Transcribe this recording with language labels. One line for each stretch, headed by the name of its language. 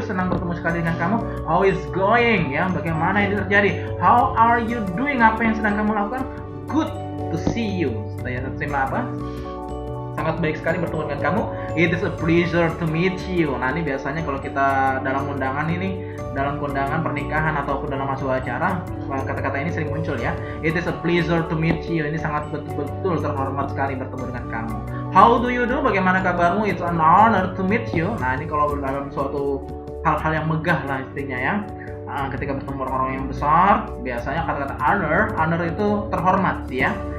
Indonesian: Senang bertemu sekali dengan kamu.
English: How is going?
Indonesian: Ya, bagaimana ini terjadi?
English: How are you doing?
Indonesian: Apa yang sedang kamu lakukan?
English: Good to see you.
Indonesian: Saya terima apa? Sangat baik sekali bertemu dengan kamu.
English: It is a pleasure to meet you.
Indonesian: Nah, ini biasanya kalau kita dalam undangan ini, dalam kondangan pernikahan ataupun dalam sebuah acara, kata-kata ini sering muncul ya.
English: It is a pleasure to meet you.
Indonesian: Ini sangat betul-betul terhormat sekali bertemu dengan kamu.
English: How do you do?
Indonesian: Bagaimana kabarmu?
English: It's an honor to meet you.
Indonesian: Nah, ini kalau dalam suatu hal-hal yang megah lah istinya ya. Ketika bertemu orang-orang yang besar, biasanya kata-kata honor itu terhormat ya.